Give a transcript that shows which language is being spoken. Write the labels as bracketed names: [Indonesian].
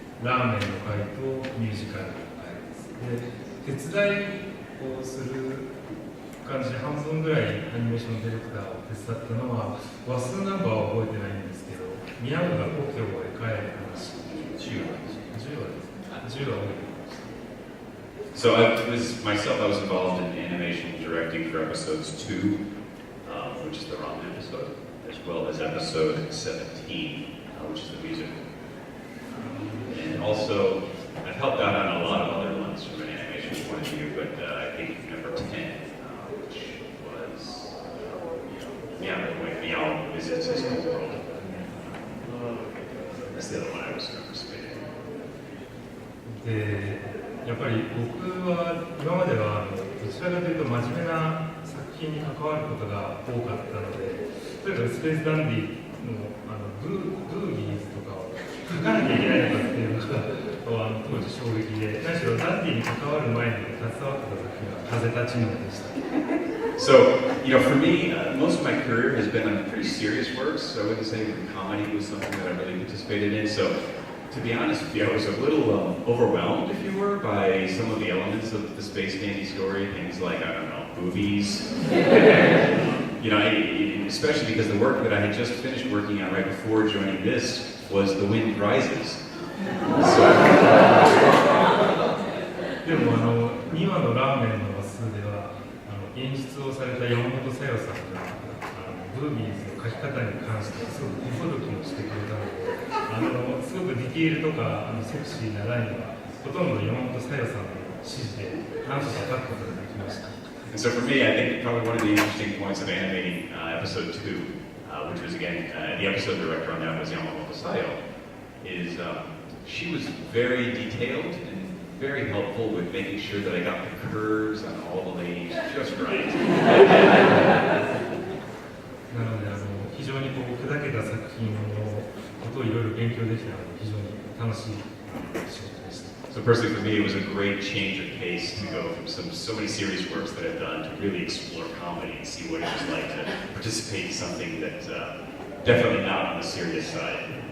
[Japanese] ラーメンの回とミュージカルの回です。で、手伝いをする感じで半分ぐらいアニメーションディレクターを手伝ったのは話数ナンバーは覚えてないんですけど、宮部が故郷へ帰る話10話ですね。 10話覚えてます。 [English] So I was involved in animation directing for episodes 2, which is the ramen episode, as well as episode 17, which is the musical. And also, I've helped out on a lot of other ones from an animation point of view, but I think number 10, which was Meow Visits His Home World. That's the other one I was participating in. [Japanese] でやっぱり僕は今まではどちらかというと真面目な作品に関わることが多かったので、例えばスペースダンディのブーギーズとかを書かなきゃいけないのかっていうのが当時衝撃で、何しろダンディに関わる前に携わってた作品は風立ちぬでした。 [English] So, for me, most of my career has been on pretty serious works. So I wouldn't say that comedy was something that I really participated in. So, to be honest with you, I was a little overwhelmed, if you were, by some of the elements of the Space Dandy story. Things like, I don't know, boobies. Especially because the work that I had just finished working on right before joining this was The Wind Rises. [Japanese] でも2話のラーメンの話数では演出をされた山本小夜さんがブービーズの書き方に関してすごく手ほどきもしてくれたので、すごくディティールとかセクシーなラインはほとんど山本小夜さんの指示で何とか書くことができました。 [English] And so for me, I think probably one of the interesting points of animating episode 2, which was again, the episode director on that was Yamamoto Sayo, is she was very detailed and very helpful with making sure that I got the curves on all the ladies just right. [Japanese] なので非常に砕けたた作品のことをいろいろ勉強できたので非常に楽しい仕事でした。 [English] So personally for me, it was a great change of pace to go from so many serious works that I've done to really explore comedy and see what it was like to participate in something that's definitely not on the serious side.